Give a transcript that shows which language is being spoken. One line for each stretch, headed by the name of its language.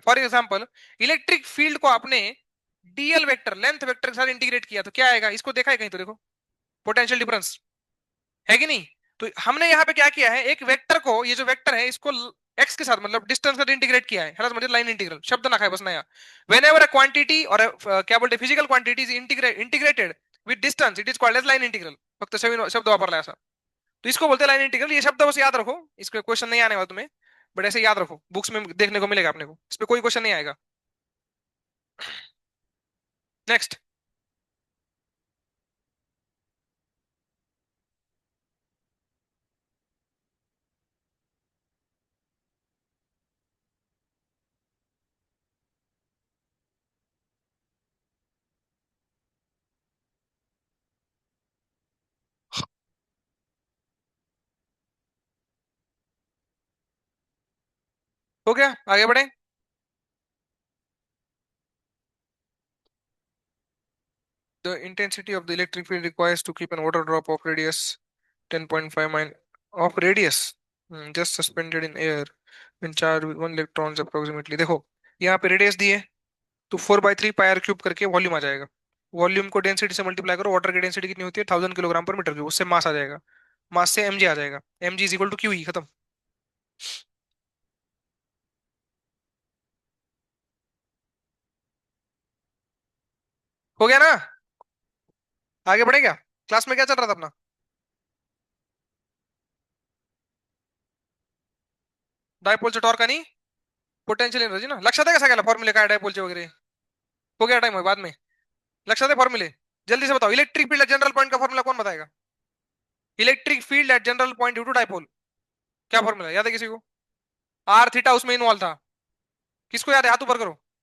Hindi: For example electric field को आपने DL vector, length vector के साथ इंटीग्रेट किया तो क्या आएगा, इसको देखा है कहीं तो देखो, पोटेंशियल डिफरेंस, है कि नहीं. तो हमने यहाँ पे क्या किया है, एक वेक्टर को, ये जो वेक्टर है इसको एक्स के साथ मतलब डिस्टेंस का इंटीग्रेट किया है मतलब लाइन इंटीग्रल शब्द ना खाए बस नया.
English: whenever a quantity
Hindi: और क्या बोलते
English: Physical quantity integrated with distance it is called as line integral.
Marathi: फक्त शब्द वापरला असा,
Hindi: तो इसको बोलते हैं लाइन इंटीग्रल. ये शब्द बस याद रखो, इसको क्वेश्चन नहीं आने वाला तुम्हें, बट ऐसे याद रखो, बुक्स में देखने को मिलेगा अपने को, इस पे कोई क्वेश्चन नहीं आएगा. नेक्स्ट. हो गया, आगे बढ़े.
English: The intensity of the electric field requires to keep an water drop of radius 10.5 mile of radius, just suspended in air when charged with 1 electrons approximately.
Hindi: देखो यहाँ पे रेडियस दी है, तो 4/3 पाई r क्यूब करके वॉल्यूम आ जाएगा. वॉल्यूम को density से multiply करो, वाटर की डेंसिटी कितनी होती है 1000 किलोग्राम पर मीटर क्यूब, उससे मास आ जाएगा, मास से mg आ जाएगा, mg is equal to Q E, खत्म. हो गया ना. आगे बढ़े क्या, क्लास में क्या चल रहा था अपना.
Marathi: डायपोलचे टॉर्क आणि पोटेंशियल एनर्जी ना, लक्षात आहे का सगळ्याला फॉर्म्युले काय डायपोलचे वगैरे.
Hindi: हो गया टाइम है बाद में, लक्षात है फॉर्मूले. जल्दी से बताओ, इलेक्ट्रिक फील्ड जनरल पॉइंट का फॉर्मूला कौन बताएगा. Electric field at general point due to dipole, क्या फॉर्मूला याद है किसी को, आर थीटा उसमें इन्वॉल्व था, किसको याद है हाथ ऊपर करो.